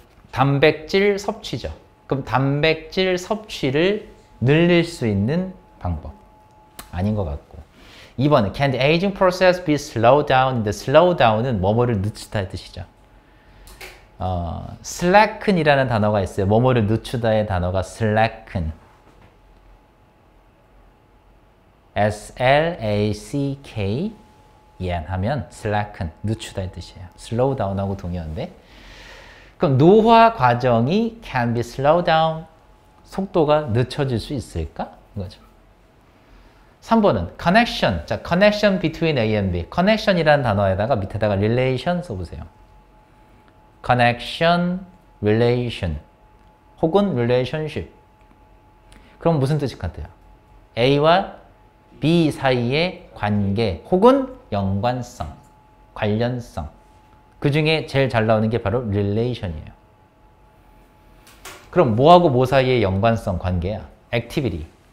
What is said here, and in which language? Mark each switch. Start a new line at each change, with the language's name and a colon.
Korean: 단백질 섭취죠. 그럼 단백질 섭취를 늘릴 수 있는 방법. 아닌 것 같고. 2번은
English: Can the aging process be slowed down? The slow down
Korean: 은 뭐뭐를 늦추다의 뜻이죠. slacken 이라는 단어가 있어요. 뭐뭐를 늦추다의 단어가 slacken. S-L-A-C-K 하면 slacken, 늦추다의 뜻이에요. slow down하고 동의어인데 그럼 노화 과정이
English: can be slowed down.
Korean: 속도가 늦춰질 수 있을까? 이거죠. 3번은 connection. 자,
English: connection between A and B.
Korean: connection이라는 단어에다가 밑에다가 relation 써보세요.
English: connection, relation 혹은 relationship.
Korean: 그럼 무슨 뜻일 것 같아요? A와 B 사이의 관계 혹은 연관성, 관련성. 그 중에 제일 잘 나오는 게 바로 relation이에요. 그럼 뭐하고 뭐 사이의 연관성 관계야? activity.